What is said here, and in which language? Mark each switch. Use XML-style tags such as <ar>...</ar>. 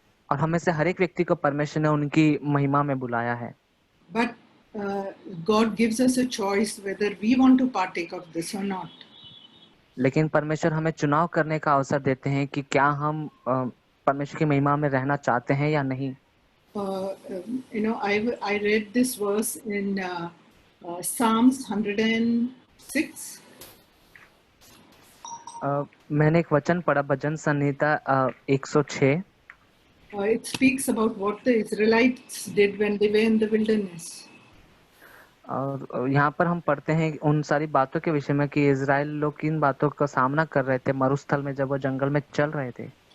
<hi>और हमें से हर एक व्यक्ति को परमेश्वर ने उनकी महिमा में बुलाया है।</hi> <en>But God gives us a choice whether we want to partake of this or not.</en> <hi>लेकिन परमेश्वर हमें चुनाव करने का अवसर देते हैं कि क्या हम परमेश्वर की महिमा में रहना चाहते हैं या नहीं।</hi> <en>I read this verse in Psalms 106.</en> <hi>मैंने एक वचन पढ़ा भजन संहिता 106।</hi> <en>It speaks about what the Israelites did when they were in the wilderness.</en> <hi>और यहाँ पर हम पढ़ते हैं उन सारी बातों के विषय में कि इजराइल लोग किन बातों का सामना कर रहे थे मरुस्थल में जब वो जंगल में चल रहे थे।</hi>